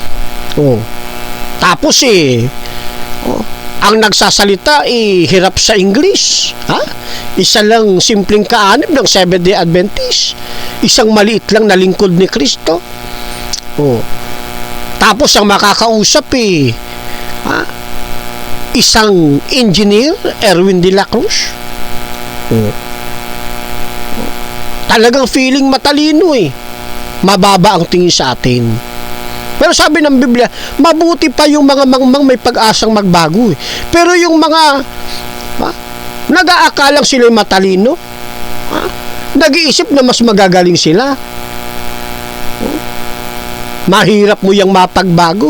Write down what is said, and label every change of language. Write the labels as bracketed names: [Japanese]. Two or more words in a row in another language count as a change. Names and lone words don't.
[Filipino] Tapos ang nagsasalita hirap sa English, isa lang simpleng kaanib ng Seventh-day Adventist, isang maliit lang na lingkod ni Kristo. Tapos ang makakausap isang engineer, Erwin de la Cruz. Talagang feeling matalino mababa ang tingin sa atin. Pero sabi ng Biblia, mabuti pa yung mga mangmang may pag-asang magbago. Pero yung mga nag-aakalang sila matalino, nag-iisip na mas magagaling sila, mahirap mo yung mapagbago.